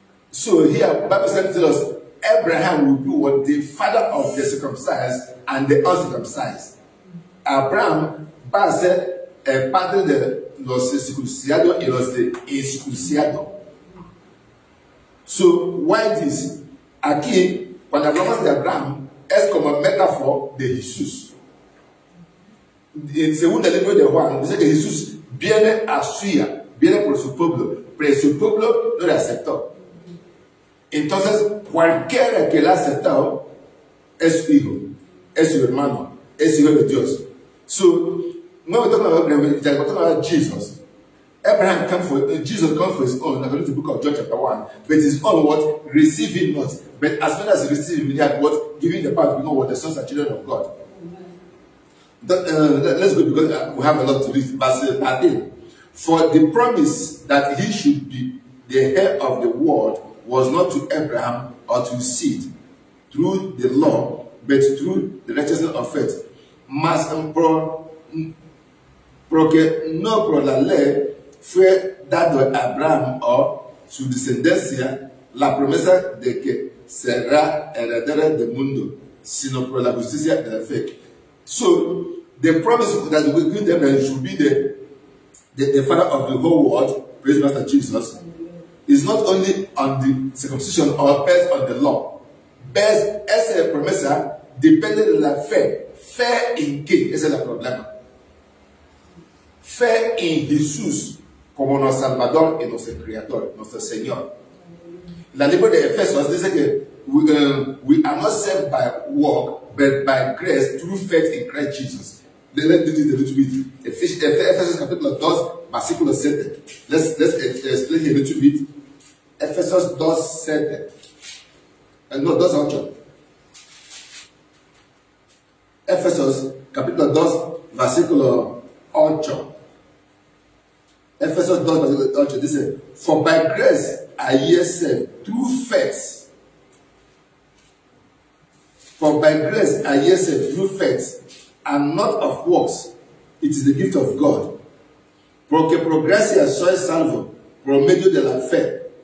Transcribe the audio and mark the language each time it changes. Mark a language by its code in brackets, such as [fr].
[en] So here, Bible says to us, Abraham will be what? The father of the circumcised and the uncircumcised. [es] Abraham va a ser el padre de los circuncidados y los de incircuncidados. [en] So, why this? [es] Aquí, cuando hablamos de Abraham, es como metáfora de Jesús. En segundo libro de Juan, dice que Jesús viene a suya, viene por su pueblo, pero su pueblo no le aceptó. Entonces, cualquiera que la ha aceptado es su hijo, es su hermano, es hijo de Dios. [en] So, when we talk about Jesus, Abraham Jesus comes for his own, according to the book of John chapter 1, but his own what? Receiving not. But as well as receiving, he had what? Giving the power to become what? The sons and children of God. Let's go because we have a lot to read. Verse 13. For the promise that he should be the heir of the world was not to Abraham or to his seed through the law, but through the righteousness of faith. Mas porque no por la ley fue dado a Abraham o su descendencia la promesa de que será heredero del mundo, sino por la justicia de la fe. So the promise that we give them should be the father of the whole world, praise Master Jesus, is not only on the circumcision or based on the law. [es] Based esa promesa depende de la fe. ¿Fe en qué? Ese es el problema. Fe en Jesús como nuestro Salvador y nuestro Creador, nuestro Señor. La libro de Efesios dice que [en] we are not saved by work, but by grace through faith in Christ Jesus. Let's do this a little bit. [es] Efesios capítulo 2, versículo 7. [en] Let's explain a little bit. [es] Efesios 2, 7. No, 2, 8. Efesios capítulo 2, versículo 8. Efesios 2, versículo 8 dice, [en] for by grace are ye saved through faith. For by grace are ye saved through faith, and not of works. It is the gift of God. [es] Porque por gracia sois salvo, por medio de la fe.